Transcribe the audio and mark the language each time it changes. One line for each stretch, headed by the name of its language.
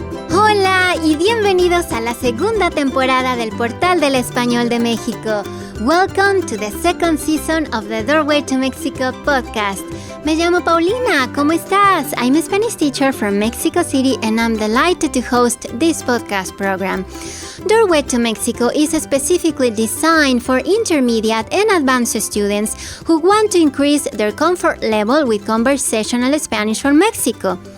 Spanish: Hola y bienvenidos a la segunda temporada del Portal del Español de México.
English: Welcome to the second season of the Doorway to Mexico podcast.
Spanish: Me llamo Paulina, ¿cómo estás?
English: I'm a Spanish teacher from Mexico City and I'm delighted to host this podcast program. Doorway to Mexico is specifically designed for intermediate and advanced students who want to increase their comfort level with conversational Spanish for Mexico.